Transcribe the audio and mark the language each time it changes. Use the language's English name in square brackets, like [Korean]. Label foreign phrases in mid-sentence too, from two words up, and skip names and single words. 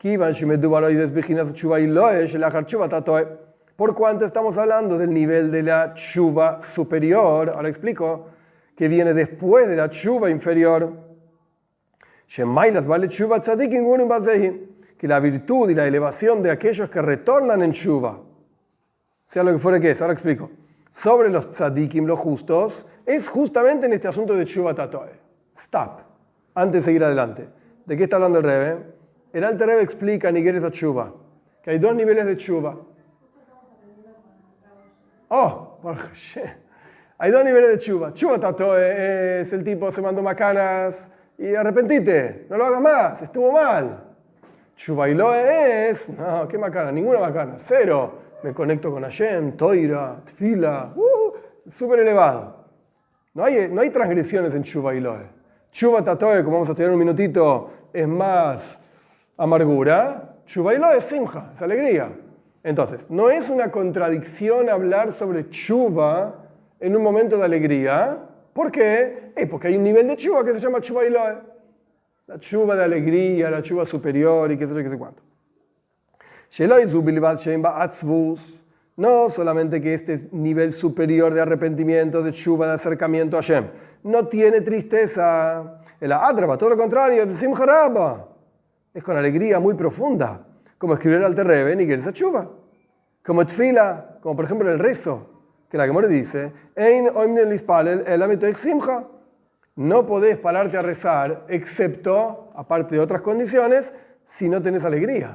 [Spanish] Por cuanto estamos hablando del nivel de la tshuva superior, ahora explico, que viene después de la tshuva inferior, que la virtud y la elevación de aquellos que retornan en tshuva, sea lo que fuera que es, ahora explico, sobre los tzadikim, los justos, es justamente en este asunto de [Hebrew] תשובה תתאה. [Spanish] Stop, antes de seguir adelante. ¿De qué está hablando el Rebbe? El Alter Rebbe explica en Igeres Tshuva que hay dos niveles de tshuva. Hay dos niveles de tshuva. [Hebrew] תשובה תתאה [Spanish] es el tipo se mandó macanas y arrepentite, no lo hagas más, estuvo mal. [Hebrew] תשובה עילאה [Spanish] es, no, qué macana, ninguna macana, cero. Me conecto con Hashem, [Hebrew] תורה, תפילה, [Spanish] súper elevado. No hay transgresiones en [Hebrew] תשובה עילאה. תשובה תתאה, [Spanish] como vamos a estudiar en un minutito, es más amargura. [Hebrew] תשובה עילאה [Spanish] es simja, es alegría. Entonces, no es una contradicción hablar sobre tshuva en un momento de alegría. ¿Por qué? Porque hay un nivel de tshuva que se llama [Hebrew] תשובה עילאה. [Spanish] La tshuva de alegría, la tshuva superior y qué sé yo, qué sé cuánto. No solamente que este nivel superior de arrepentimiento, de tshuva, de acercamiento a Hashem, no tiene tristeza. El adraba, todo lo contrario, [Hebrew] שמחה רבה. [Spanish] Es con alegría muy profunda. Como escribió el Alter Rebbe en Igeres Tshuva, como tfila, como por ejemplo el rezo, que la Gemara dice, no podés pararte a rezar, excepto, aparte de otras condiciones, si no tenés alegría.